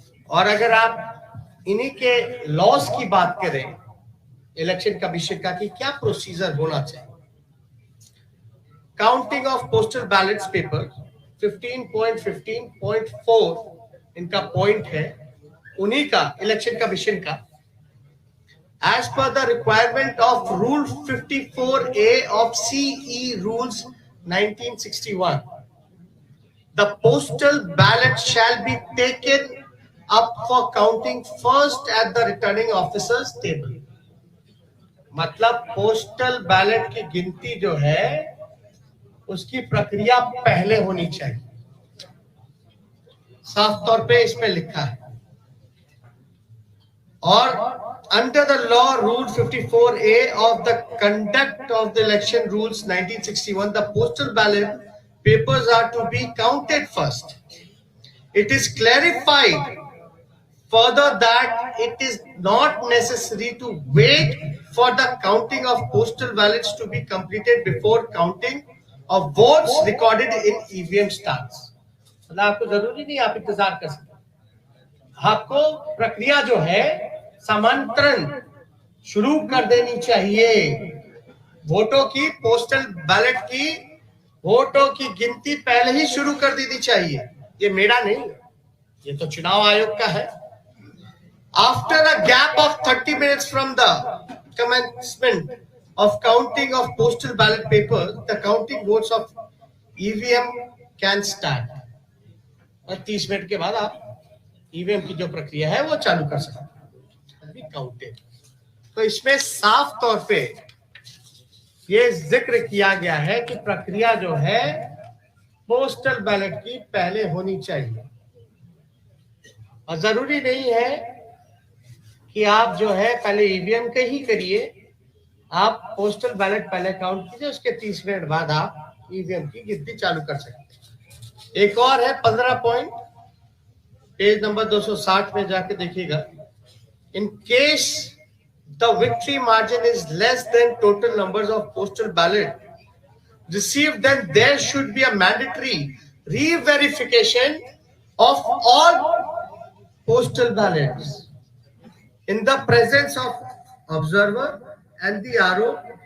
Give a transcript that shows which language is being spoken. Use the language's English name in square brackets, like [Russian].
[Hindi] और अगर आप इन्हीं के लॉस की बात करें इलेक्शन कमीशन का कि क्या प्रोसीजर होना चाहिए, counting of postal ballets paper 15.15.4 इनका पॉइंट है, उन्हीं का इलेक्शन कमीशन का। [English] As per the requirement of Rule 54A of CE Rules 1961, the postal ballot shall be taken up for counting first at the returning officer's table. [Hindi] मतलब postal ballot की गिनती जो है उसकी प्रक्रिया पहले होनी चाहिए, साफ तौर पे इसमें लिखा है। [English] और under the law rule 54A of the conduct of the election rules 1961, the postal ballot papers are to be counted first. It is clarified further that it is not necessary to wait for the counting of postal ballots to be completed before counting of votes recorded in EVM starts. [Hindi] मतलब आपको जरूरी नहीं आप इंतजार कर सकते, आपको प्रक्रिया जो है समांतरण शुरू कर देनी चाहिए। वोटों की, पोस्टल बैलेट की वोटों की गिनती पहले ही शुरू कर देनी चाहिए। ये मेरा नहीं, ये तो चुनाव आयोग का है। [English] After a gap of 30 minutes from the commencement of counting of postal ballot papers, the counting votes of EVM can start. [Hindi] और 30 मिनट के बाद आप ईवीएम की जो प्रक्रिया है वो चालू कर सकते हैं काउंटेड। तो इसमें साफ तौर पे ये जिक्र किया गया है कि प्रक्रिया जो है पोस्टल बैलेट की पहले होनी चाहिए, और जरूरी नहीं है कि आप जो है पहले ईवीएम के ही करिए, आप पोस्टल बैलेट पहले काउंट कीजिए, उसके 30 मिनट बाद आप ईवीएम की गिनती चालू कर सकते हैं। एक और है 15 पॉइंट, पेज नंबर 260 में जाके देखिएगा। [English] In case the victory margin is less than total numbers of postal ballot received, then there should be a mandatory re-verification of all postal ballots in the presence of observer and the RO.